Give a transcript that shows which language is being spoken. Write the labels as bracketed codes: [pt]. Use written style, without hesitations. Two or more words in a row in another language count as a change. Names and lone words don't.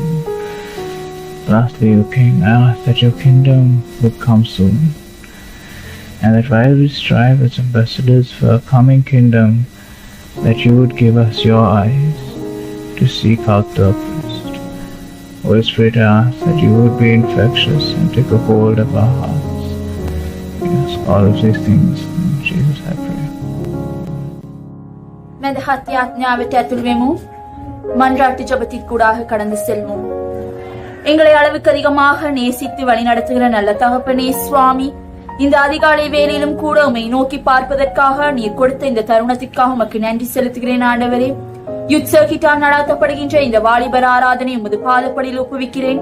[en] Lastly, O King, I ask that your kingdom would come soon, and that while we strive as ambassadors for a coming kingdom, that you would give us your eyes to seek out the oppressed. Holy Spirit, I ask that you would be infectious and take a hold of our hearts. We ask all of these things in Jesus, I pray. [si] මැදහත් යාඥාවට ඇතුල් වෙමු. [ta] மன்றாட்டு ஜெபத்திற்கூடாக கடந்து செல்வோம். எங்களை அளவுக்கு அதிகமாக நேசித்து வழி நடத்துகிற நல்ல தகப்பனே சுவாமி, இந்த அதிகாலை வேளையிலும் கூட உம்மை நோக்கி பார்ப்பதற்காக நீர் கொடுத்த இந்த தருணத்திற்காக உமக்கு நன்றி செலுத்துகிறேன் ஆண்டவரே. யுத்சகிட்டால் நடாத்தப்படுகின்ற இந்த வாலிபர் ஆராதனை உமது பாதப்படியில் ஒப்புவிக்கிறேன்.